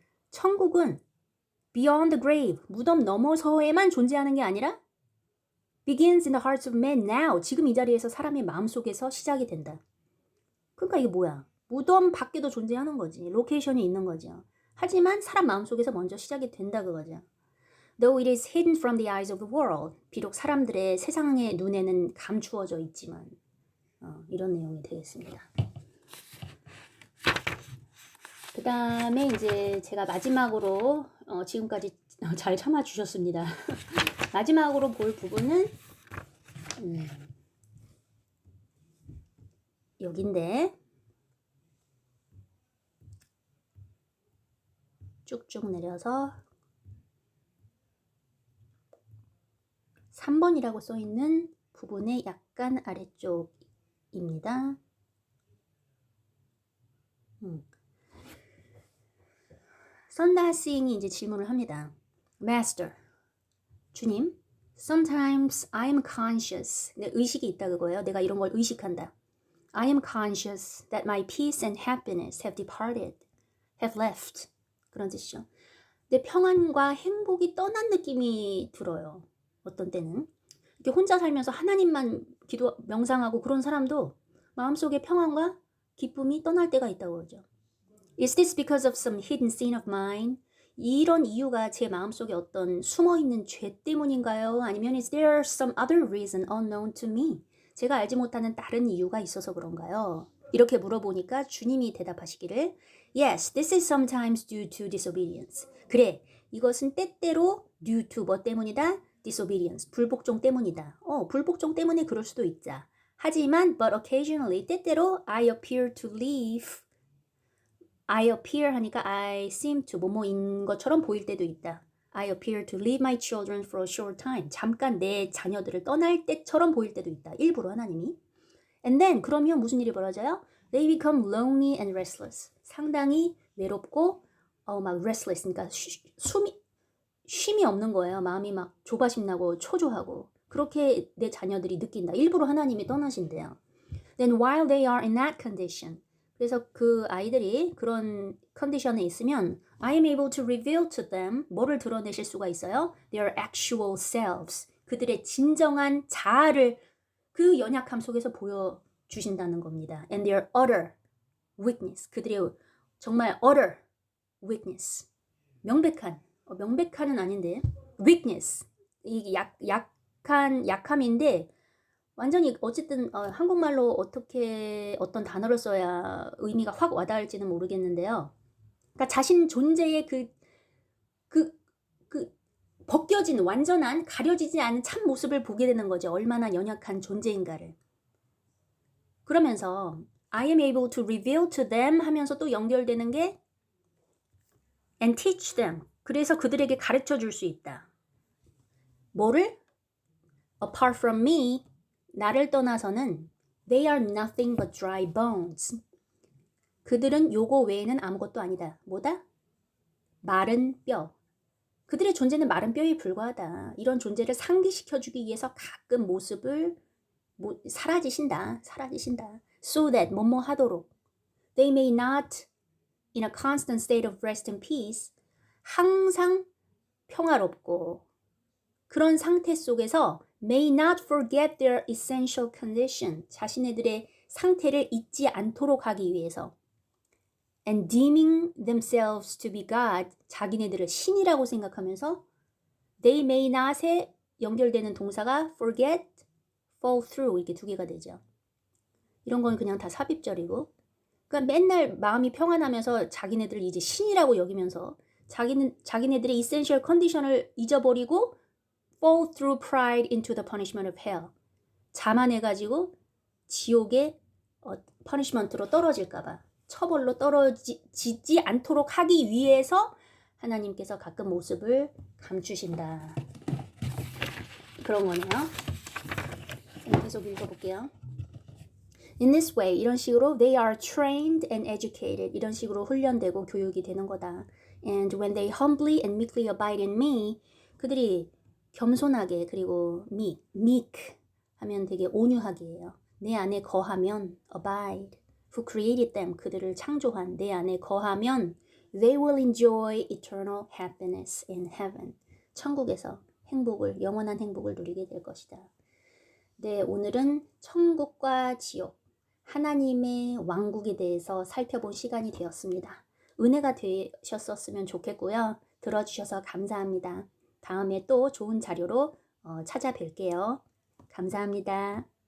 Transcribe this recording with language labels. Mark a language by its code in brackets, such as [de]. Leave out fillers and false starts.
[ko] 천국은 [en] beyond the grave, [ko] 무덤 너머서에만 존재하는 게 아니라 [en] begins in the hearts of men now, [ko] 지금 이 자리에서 사람의 마음속에서 시작이 된다. 그러니까 이게 뭐야? 무덤 밖에도 존재하는 거지. 로케이션이 있는 거죠. 하지만 사람 마음속에서 먼저 시작이 된다 그거죠. [en] Though it is hidden from the eyes of the world, [ko] 비록 사람들의 세상의 눈에는 감추어져 있지만 이런 내용이 되겠습니다. 그 다음에 이제 제가 마지막으로 지금까지 잘 참아주셨습니다. 마지막으로 볼 부분은 여긴데 쭉쭉 내려서 3번이라고 써 있는 부분의 약간 아래쪽입니다. 선다스잉이 이제 질문을 합니다. [en] Master, [ko] 주님, [en] sometimes I am conscious. [ko] 내 의식이 있다 그거예요. 내가 이런 걸 의식한다. [en] I am conscious that my peace and happiness have departed, have left. [ko] 그런 뜻이죠. 내 평안과 행복이 떠난 느낌이 들어요. 어떤 때는. 이렇게 혼자 살면서 하나님만 명상하고 그런 사람도 마음속에 평안과 기쁨이 떠날 때가 있다고 그러죠. [en] Is this because of some hidden sin of mine? [ko] 이런 이유가 제 마음속에 어떤 숨어있는 죄 때문인가요? 아니면 [en] is there some other reason unknown to me? [ko] 제가 알지 못하는 다른 이유가 있어서 그런가요? 이렇게 물어보니까 주님이 대답하시기를 [en] Yes, this is sometimes due to disobedience. [ko] 그래, 이것은 때때로 [en] due to [ko] 뭐 때문이다? disobedience, 불복종 때문이다. 불복종 때문에 그럴 수도 있자. 하지만 [en] but occasionally, [ko] 때때로 [en] I appear to leave. I appear [ko] 하니까 [en] I seem to [ko] 뭐뭐인 것처럼 보일 때도 있다. [en] I appear to leave my children for a short time. [ko] 잠깐 내 자녀들을 떠날 때처럼 보일 때도 있다. 일부러 하나님이. [en] And then [ko] 그러면 무슨 일이 벌어져요? [en] They become lonely and restless. [ko] 상당히 외롭고 막 [en] restless. [ko] 그러니까 쉼이 없는 거예요. 마음이 막 조바심 나고 초조하고. 그렇게 내 자녀들이 느낀다. 일부러 하나님이 떠나신대요. [en] Then while they are in that condition. [ko] 그래서 그 아이들이 그런 컨디션에 있으면 [en] I am able to reveal to them [ko] 뭐를 드러내실 수가 있어요? [en] Their actual selves. [ko] 그들의 진정한 자아를 그 연약함 속에서 보여주신다는 겁니다. [en] And their utter weakness. [ko] 그들의 정말 [en] utter weakness. [ko] 명백한은 아닌데 [en] weakness. [ko] 이게 약함인데 완전히 어쨌든 한국말로 어떻게 어떤 단어를 써야 의미가 확 와닿을지는 모르겠는데요. 그러니까 자신 존재의 그 벗겨진 완전한 가려지지 않은 참 모습을 보게 되는 거죠. 얼마나 연약한 존재인가를. 그러면서 [en] I am able to reveal to them [ko] 하면서 또 연결되는 게 [en] and teach them. [ko] 그래서 그들에게 가르쳐 줄 수 있다. 뭐를? [en] Apart from me. [ko] 나를 떠나서는 [en] they are nothing but dry bones. [ko] 그들은 요거 외에는 아무것도 아니다. 뭐다? 마른 뼈. 그들의 존재는 마른 뼈에 불과하다. 이런 존재를 상기시켜주기 위해서 가끔 모습을 사라지신다. [en] So that [ko] 뭐뭐 하도록. [en] They may not in a constant state of rest and peace. [ko] 항상 평화롭고 그런 상태 속에서 [en] may not forget their essential condition. [ko] 자신들의 상태를 잊지 않도록 하기 위해서. [en] And deeming themselves to be God. [ko] 자기네들을 신이라고 생각하면서 [en] they may not [ko] 에 연결되는 동사가 [en] forget, fall through [ko] 이렇게 두 개가 되죠. 이런 건 그냥 다 삽입절이고 그러니까 맨날 마음이 평안하면서 자기네들을 이제 신이라고 여기면서 자기네들의 [en] essential condition [ko] 을 잊어버리고 [en] fall through pride into the punishment of hell. [ko] 자만해가지고 지옥의 [en] punishment [ko] 로 떨어질까봐 처벌로 떨어지지 않도록 하기 위해서 하나님께서 가끔 모습을 감추신다. 그런 거네요. 계속 읽어볼게요. [en] In this way, [ko] 이런 식으로 [en] they are trained and educated. [ko] 이런 식으로 훈련되고 교육이 되는 거다. [en] And when they humbly and meekly abide in me, [ko] 그들이 겸손하게 그리고 meek 하면 되게 온유하게 해요. 내 안에 거하면 [en] abide, who created them, [ko] 그들을 창조한 내 안에 거하면 [en] they will enjoy eternal happiness in heaven. [ko] 천국에서 영원한 행복을 누리게 될 것이다. 네, 오늘은 천국과 지옥, 하나님의 왕국에 대해서 살펴본 시간이 되었습니다. 은혜가 되셨었으면 좋겠고요. 들어주셔서 감사합니다. 다음에 또 좋은 자료로 찾아뵐게요. 감사합니다.